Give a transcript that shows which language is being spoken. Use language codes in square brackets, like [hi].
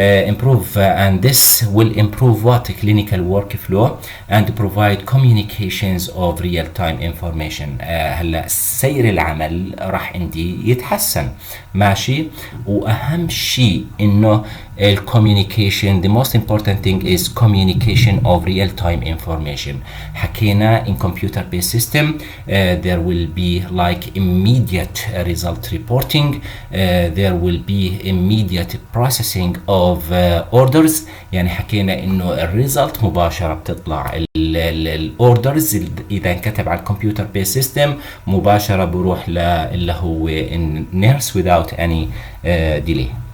[en] Improve and this will improve what clinical workflow and provide communications of real-time information. [ar] هلا سير العمل راح عندي يتحسن. ماشي. وأهم شيء إنه [en] communication, the most important thing is communication of real-time information. حكينا in computer-based system there will be like immediate result reporting. There will be immediate processing of orders. [ar] يعني حكينا انه الريزلت مباشرة بتطلع، الاوردرز اذا انكتب على الكمبيوتر بيس سيستم مباشرة بروح اللي هو النيرس [en] without any delay.